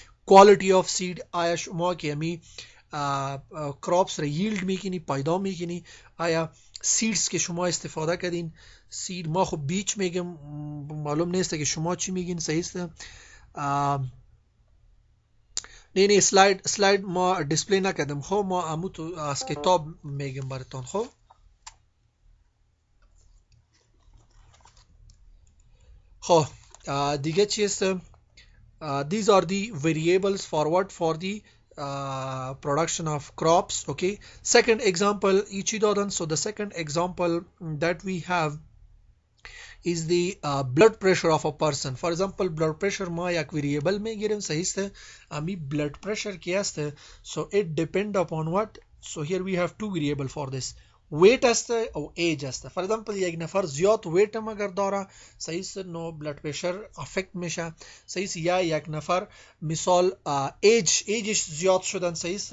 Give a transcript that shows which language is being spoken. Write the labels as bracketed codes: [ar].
[fa] quality of seed، آیا شما که همی کراپس را ییلد میکنی، پیدا میکنی، آیا سیدز که شما استفاده کردین، سید ما خب بیچ میگم معلوم نیست که شما چی میگین. صحیح است. نه سلاید ما دیسپلی نکردم. خب ما امو تو از کتاب میگم براتون. خب دیگه چی است؟ [en] These are the variables for what? For the production of crops. Okay. Second example, so the second example that we have is the blood pressure of a person. [fa] For example, blood pressure ما یک variable میگیریم. صحیح است. امی [en] blood pressure [fa] کی است؟ [en] so it depend upon what? so here we have two variable for this. [fa] weight است او ایج است. فور ایگزامپل یک نفر زیاد ویت هم اگر داره صحیح است نو بلد پرشر افکت میشه. صحیح است. یا یک نفر مثال ایجش زیاد شدن. صحیح است.